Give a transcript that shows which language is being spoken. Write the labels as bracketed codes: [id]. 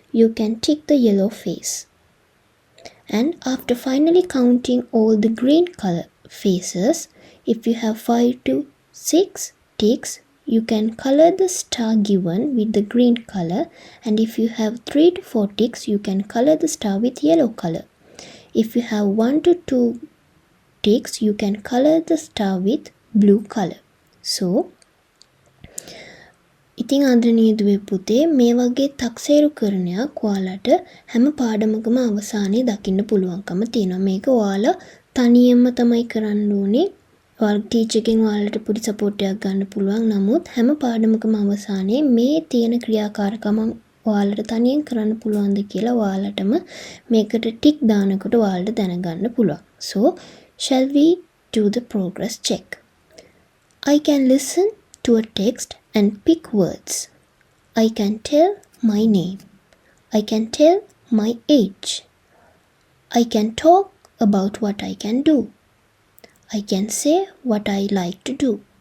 [en] you can tick the yellow face. And after finally counting all the green color faces, if you have 5 to 6 ticks, you can color the star given with the green color, and if you have 3 to 4 ticks, you can color the star with yellow color. If you have 1 to 2 ticks, you can color the star with blue color. [si] So, ඉතින් ආදරණීය දුවේ පුතේ මේ වගේ තක්සේරු කරණයක් ඔයාලට හැම පාඩමකම අවසානයේ දකින්න පුළුවන්කම තියෙනවා. මේක ඔයාලා තනියම තමයි කරන්න ඕනේ. ඔයාලා ටීචර් එකෙන් ඔයාලට පොඩි සපෝට් එකක් ගන්න පුළුවන්. නමුත් හැම පාඩමකම අවසානයේ මේ තියෙන ක්‍රියාකාරකම ඔයාලට තනියෙන් කරන්න පුළුවන්ද කියලා ඔයාලටම මේකට ටික් දානකොට ඔයාලට දැනගන්න පුළුවන්. [en] So, shall we do the progress check? I can listen to a text and pick words. I can tell my name. I can tell my age. I can talk about what I can do. I can say what I like to do.